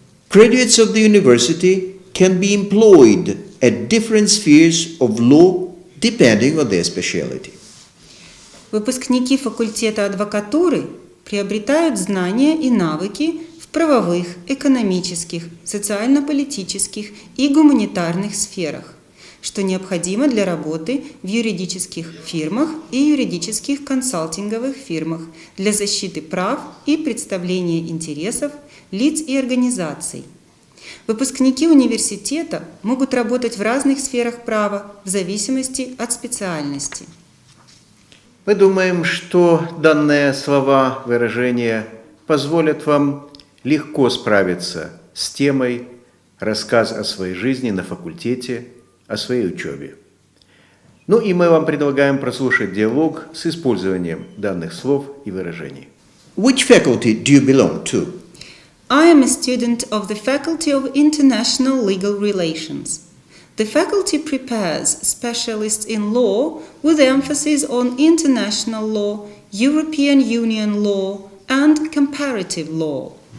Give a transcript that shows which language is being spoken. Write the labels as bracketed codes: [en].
[en] Graduates of the university can be employed at different spheres of law depending on their specialty. [ru] Выпускники факультета адвокатуры приобретают знания и навыки в правовых, экономических, социально-политических и гуманитарных сферах, что необходимо для работы в юридических фирмах и юридических консалтинговых фирмах для защиты прав и представления интересов лиц и организаций. Выпускники университета могут работать в разных сферах права в зависимости от специальности. Мы думаем, что данные слова, выражения позволят вам легко справиться с темой рассказ о своей жизни на факультете, о своей учебе. Ну и мы вам предлагаем прослушать диалог с использованием данных слов и выражений. [en] Which faculty do you belong to? I am a student of the Faculty of International Legal Relations. The faculty prepares specialists in law with emphasis on international law, European Union law, and comparative law.